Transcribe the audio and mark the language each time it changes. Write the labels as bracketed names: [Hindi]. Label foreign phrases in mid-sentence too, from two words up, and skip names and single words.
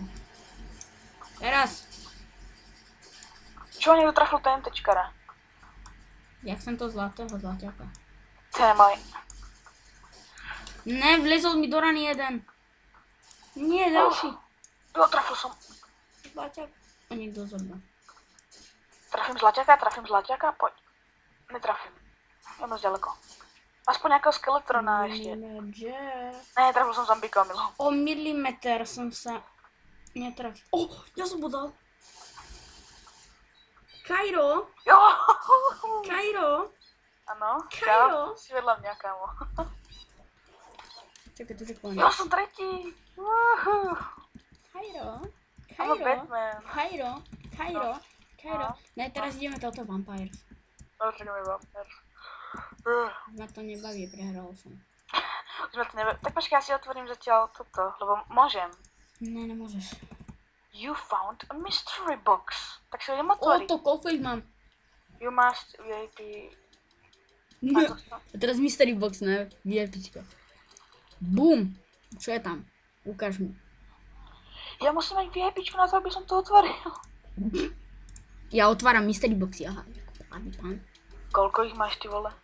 [Slovak] Teraz. Čo niekto trafil TNTčkara? Ja chcem to zlatého zlaťaka. To je môj. Ne, vlezol mi do rany jeden. Nie, další. Jo, trafil som. Zlaťák. [Czech] A někdo zabral. Trafím zlaťáka, pojď. Netrafím. [Slovak] Je moc ďaleko. [Czech] Aspoň nějakého skeletrona ještě. Ne, trafil jsem zombíka, Milo. O milimetr jsem se netrafil. Já jsem ho dal. Kairo. Jo. Kairo. Ano, Kairo. si vedla mě, kámo. Čekaj, to řekl. Jo, jsem třetí. Kairo. [English] I'm a Batman. [Slovak] Kairo. Ne, teraz ideme toto Vampires. [Czech] Počkej, Vampires. [Slovak] Ma to nebaví, prehral som. Tak počkej, já si otvorím zatiaľ toto, lebo môžem. Ne, nemôžeš. [English] You found a mystery box. [Slovak] Tak si ho idem O, otvoriť. to koľko ich mám? [English] You must VIP. [Slovak] A teraz [English] mystery box, [Slovak] ne? VIPčka. Boom. Čo je tam? Ukáž mi. Ja musím mať VIPčku na to, aby som to otvoril. Ja otváram [English] mystery boxy, [Slovak] aha. Pán. Koľko ich máš, ty vole?